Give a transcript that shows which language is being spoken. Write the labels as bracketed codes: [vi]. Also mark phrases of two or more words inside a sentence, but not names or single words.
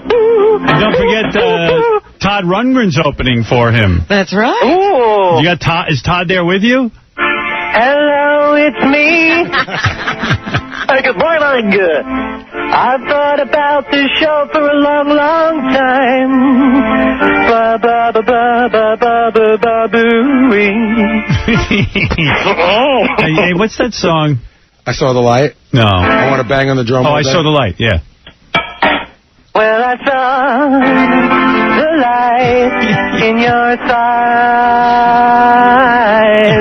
[en] And don't forget, Todd Rundgren's opening for him. That's right. Ooh. You got Todd? Is Todd there with you? Hello, it's me. Hey, good morning. I've thought about this show for a long, long time. Ba ba ba ba ba ba ba ba boo-wee. Hey, what's that song? I saw the light. No. I want to bang on the drum. Oh, I saw the light, yeah. Well, I saw the light in your eyes.